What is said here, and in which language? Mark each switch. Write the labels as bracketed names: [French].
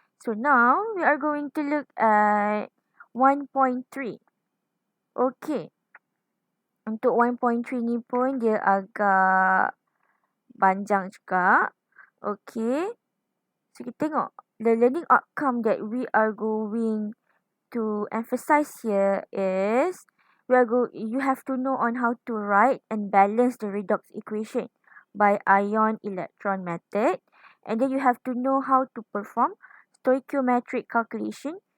[English] So now we are going to look at 1.3. Okay. [Malay] Untuk 1.3 ni pun dia agak panjang juga. Okay. So kita tengok. [English] The learning outcome that we are going to emphasize here is you have to know on how to write and balance the redox equation by ion electron method, and then you have to know how to perform stoichiometric calculation